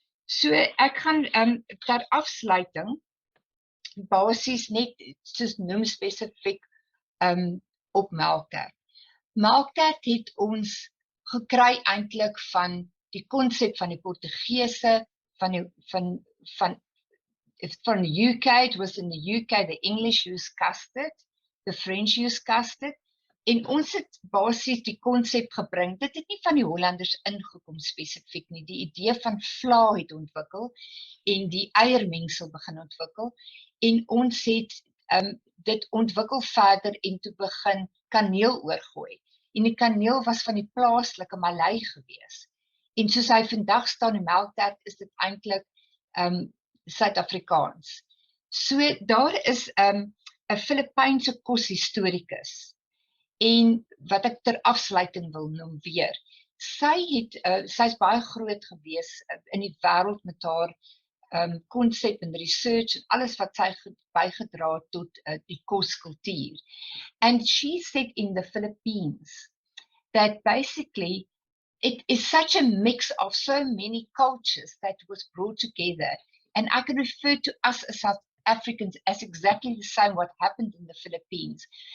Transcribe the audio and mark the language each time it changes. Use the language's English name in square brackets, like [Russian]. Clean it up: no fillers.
[Afrikaans] So ek gaan ter afsluiting basies net soos noem spesifiek op melktert. Melktert het ons gekry eintlik van die konsep van die Portugese, van UK. [English] It was in the UK, the English used custard, the French used custard. [Afrikaans] En ons het basies die konsep gebring. Dit het nie van die Hollanders ingekom spesifiek nie. Die idee van vla het ontwikkel en die eiermengsel begin ontwikkel. En ons het dit ontwikkel verder en toe begin kaneel oorgooi. En die kaneel was van die plaaslike Malay gewees. En soos hy vandag staan in melktert, is dit eintlik Suid-Afrikaans. So daar is 'n Filipynse koshistorikus. En wat ek ter afsluiting wil noem weer. Sy's baie groot gewees in die wêreld met haar konsep en research en alles wat sy bygedra het tot die koskultuur. [English] And she said in the Philippines that basically it is such a mix of so many cultures that was brought together. And I can refer to us as South Africans as exactly the same what happened in the Philippines.